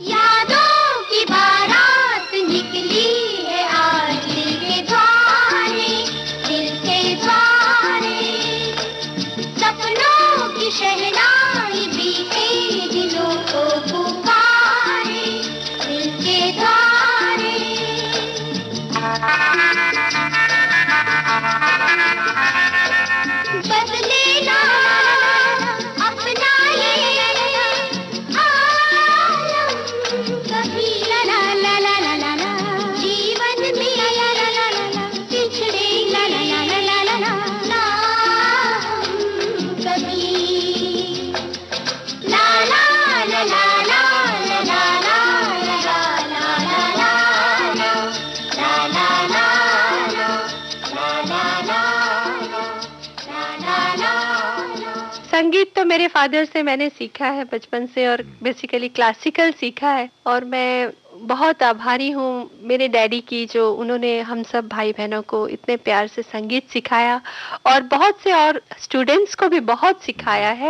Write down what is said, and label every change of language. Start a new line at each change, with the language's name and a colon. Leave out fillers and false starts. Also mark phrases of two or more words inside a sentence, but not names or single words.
Hindi: यादों की बारात निकली है आज दिल के द्वारे, दिल के द्वारे, सपनों की शहनाई बीते दिलों को पुकारे, दिल के द्वारे। बदले ना अपना ये आलम कभी, ला ला ला ला ला ला ला, जीवन में ला ला ला ला ला, पिछड़े ला ला ला ला ला ला ला, ना हम कभी, ला ला ला ला ला ला ला ला ला ला ला ला ला ला। संगीत तो मेरे फादर से मैंने सीखा है बचपन से, और
English: basically classical
Hindi: सीखा है। और मैं बहुत आभारी हूँ मेरे डैडी की, जो उन्होंने हम सब भाई बहनों को इतने प्यार से संगीत सिखाया, और बहुत से और स्टूडेंट्स को भी बहुत सिखाया है।